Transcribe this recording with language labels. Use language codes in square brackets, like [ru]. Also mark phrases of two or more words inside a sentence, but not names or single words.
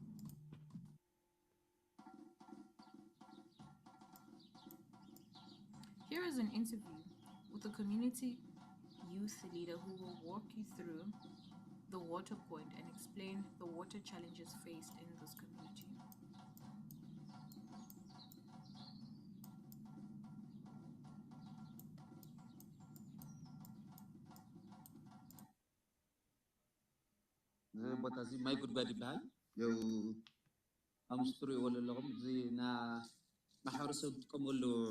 [en] Here is an interview with a community youth leader who will walk you through the water point and explain the water challenges faced in this community. [ti] ቦታ እዚ ማይ ጉድጓድ ይበሃል ያው አምስት ትሪእዎ ዘለኹም እዚ ና ማሕበረሰብ ዝጥቀመሉ